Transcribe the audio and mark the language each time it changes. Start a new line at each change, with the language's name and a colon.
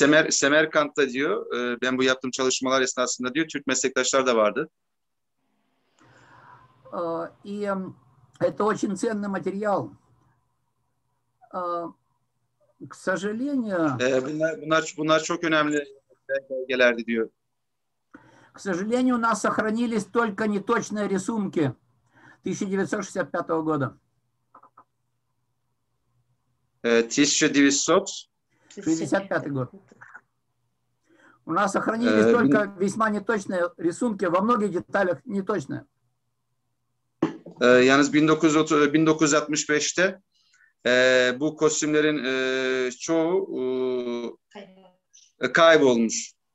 Turkish: Semerkant'ta diyor, ben bu yaptığım çalışmalar esnasında diyor, Türk meslektaşlar da vardı.
Russian: И это очень ценный материал. К сожалению,
Turkish: bunlar çok önemli belgelerdi diyor.
Russian: К сожалению, у нас сохранились только неточные рисунки 1965 года. 1965 год. У нас сохранились только весьма неточные рисунки, во многих деталях неточные.
Turkish: Yalnız 1965'te bu kostümlerin çoğu kaybolmuş.